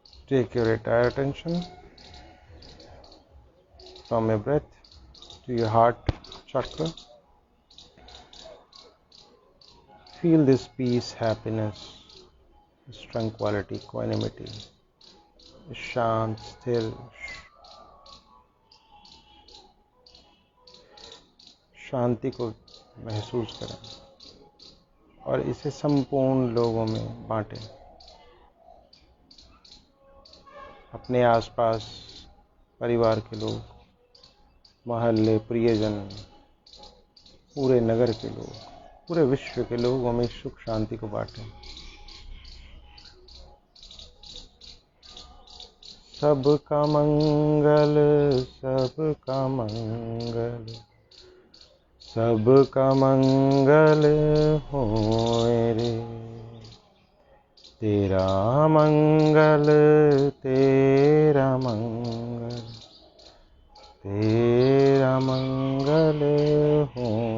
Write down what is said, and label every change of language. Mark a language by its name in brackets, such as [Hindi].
[English] Take your entire attention from your breath to your heart chakra. Feel this peace, happiness, this tranquility, equanimity, [Hindi] शांत स्थिर शांति को महसूस करें और इसे संपूर्ण लोगों में बांटें। अपने आसपास परिवार के लोग, मोहल्ले, प्रियजन, पूरे नगर के लोग, पूरे विश्व के लोगों में सुख शांति को बांटें। सबका मंगल, सबका मंगल, सबका मंगल होए रे। तेरा मंगल, तेरा मंगल, तेरा मंगल हो।